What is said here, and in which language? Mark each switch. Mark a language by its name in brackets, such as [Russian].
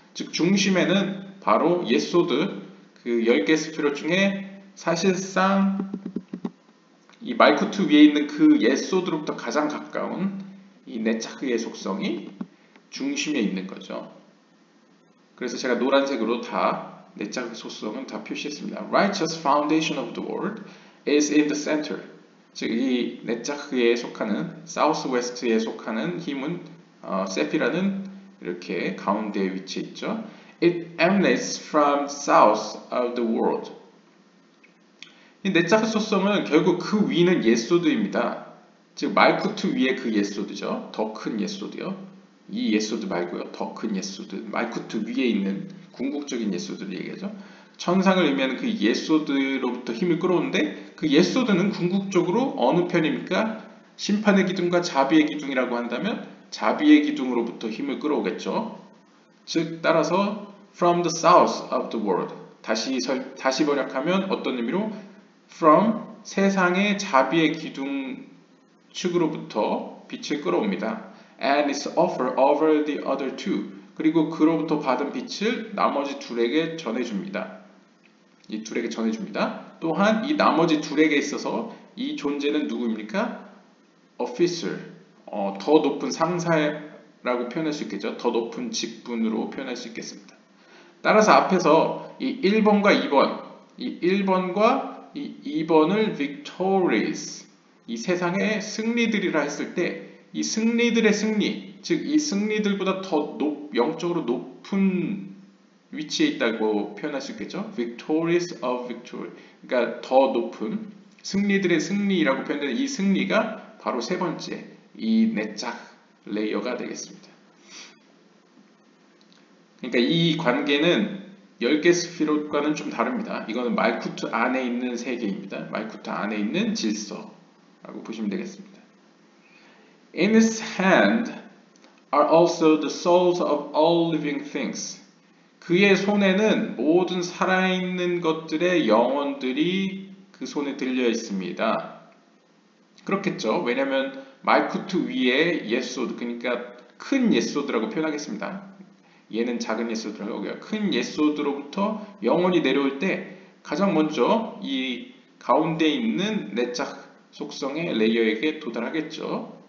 [Korean] 즉 중심에는 바로 예소드, 그 10개 스피릿 중에 사실상 이 말쿠트 위에 있는 그 예소드로부터 가장 가까운 이 네짜흐의 속성이 중심에 있는 거죠. 그래서 제가 노란색으로 다 네짜흐 속성은 다 표시했습니다. [English] Righteous foundation of the world is in the center. [Korean] 즉 이 네짜흐에 속하는 사우스웨스트에 속하는 힘은 세피라는 이렇게 가운데에 위치해 있죠. [English] It emanates from south of the world. [Korean] 이 네짜흐 속성은 결국 그 위는 예소드입니다. 즉 말쿠트 위에 그 예소드죠. 더 큰 예소드요. 이 예소드 말고요. 더 큰 예소드. 말쿠트 위에 있는 궁극적인 예소드를 얘기하죠. 천상을 의미하는 그 예소드로부터 힘을 끌어오는데 그 예소드는 궁극적으로 어느 편입니까? 심판의 기둥과 자비의 기둥이라고 한다면 자비의 기둥으로부터 힘을 끌어오겠죠. 즉 따라서 [English] from the south of the world [Korean] 다시 번역하면 어떤 의미로 from 세상의 자비의 기둥 측으로부터 빛을 끌어옵니다. [English] And is offered over the other two. [Korean] 그리고 그로부터 받은 빛을 나머지 둘에게 전해줍니다. 이 둘에게 전해줍니다. 또한 이 나머지 둘에게 있어서 이 존재는 누구입니까? officer, 더 높은 상사라고 표현할 수 있겠죠. 더 높은 직분으로 표현할 수 있겠습니다. 따라서 앞에서 이 1번과 2번, 이 1번과 이 2번을 victorious, 이 세상의 승리들이라 했을 때 이 승리들의 승리, 즉 이 승리들보다 더 영적으로 높은 위치에 있다고 표현할 수 있겠죠. [English] victorious of victory, [Korean] 그러니까 더 높은 승리들의 승리라고 표현되는 이 승리가 바로 세 번째 이 내적 레이어가 되겠습니다. 그러니까 이 관계는 10개 스피롯과는 좀 다릅니다. 이거는 말쿠트 안에 있는 세계입니다. 말쿠트 안에 있는 질서라고 보시면 되겠습니다. [English] In his hand are also the souls of all living things. [Korean] 그의 손에는 모든 살아있는 것들의 영혼들이 그 손에 들려 있습니다. 그렇겠죠. 왜냐하면 말쿠트 위에 예소드, 그러니까 큰 예소드라고 표현하겠습니다. 얘는 작은 예소드라고 하고요. 큰 예소드로부터 영혼이 내려올 때 가장 먼저 이 가운데 있는 내적 속성의 레이어에게 도달하겠죠.